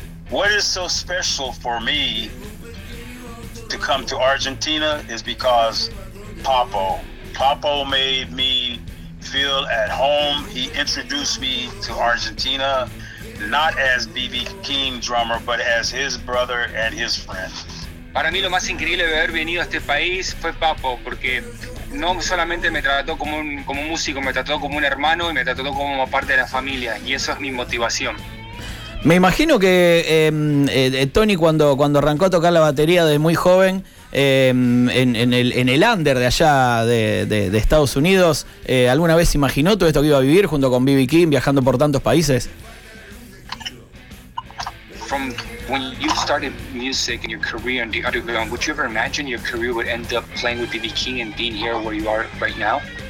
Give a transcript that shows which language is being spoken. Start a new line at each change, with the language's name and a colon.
English: What is so special for me to come to Argentina is because Papo. Papo made me feel at home. He introduced me to Argentina, not as B.B. King drummer, but as his brother and his friend.
Spanish: Para mí lo más increíble de haber venido a este país fue Papo, porque no solamente me trató como un músico, me trató como un hermano y me trató como parte de la familia, y eso es mi motivación. Me imagino que Tony, cuando arrancó a tocar la batería de muy joven, en el under de allá de Estados Unidos, ¿alguna vez imaginó todo esto que iba a vivir junto con B.B. King, viajando por tantos países?
English: From when you started music in your career in the underground, would you ever imagine your career would end up playing with B.B. King and being here where you are right now?